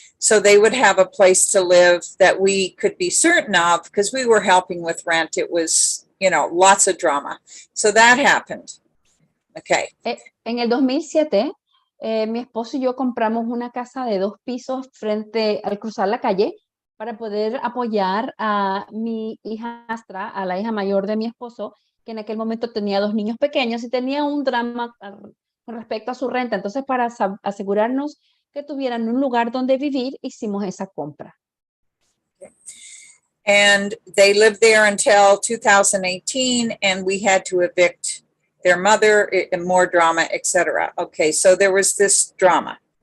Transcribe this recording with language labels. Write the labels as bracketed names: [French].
[English] So they would have a place to live that we could be certain of, because we were helping with rent. It was, lots of drama. So that happened. Okay. [Spanish] En el 2007, mi esposo y yo compramos una casa de 2 pisos frente al cruzar la calle para poder apoyar a mi hijastra, a la hija mayor de mi esposo, que en aquel momento tenía 2 niños pequeños y tenía un drama con respecto a su renta. Entonces, para asegurarnos que tuvieran un lugar donde vivir, hicimos esa compra. [English] And they lived there until 2018, and we had to evict their mother, and more drama, etc. Okay, so there was this drama.